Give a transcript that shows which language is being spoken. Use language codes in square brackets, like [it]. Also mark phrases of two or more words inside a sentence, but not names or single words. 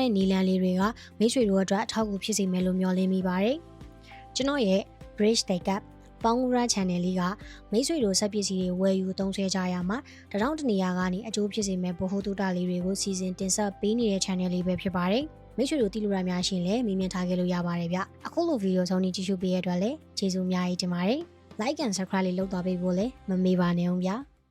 [my] တဲ့နီလန်လေးတွေကမိတ်ဆွေတို့အတွက်အထောက်အကူဖြစ်စေမယ်လို့မျှော်လင့်မိပါတယ်ကျွန်တော်ရဲ့ Bridge Take Up ပေါင်းရ channel လေးကမိတ်ဆွေတို့စက်ပစ္စည်းတွေဝယ်ယူသုံးစွဲကြရမှာတထောင်တနေရာကနေအကျိုးဖြစ်စေမဲ့ဗဟုသုတလေးတွေကိုစီစဉ်တင်ဆက်ပေးနေတဲ့ channel လေးပဲဖြစ်ပါတယ်မိတ်ဆွေတို့တိလူရများရှင်လည်းမြင်မြင်ထားခဲ့လို့ရပါတယ်ဗျအခုလိုဗီဒီယိုဆုံးနေကြည့်ရှုပေးရတဲ့အတွက်လည်းကျေးဇူးအများကြီးတင်ပါတယ် [en] like and subscribe [my] လေးလုပ်သွားပေးဖို့လည်းမမေ့ပါနဲ့အောင်ဗျာ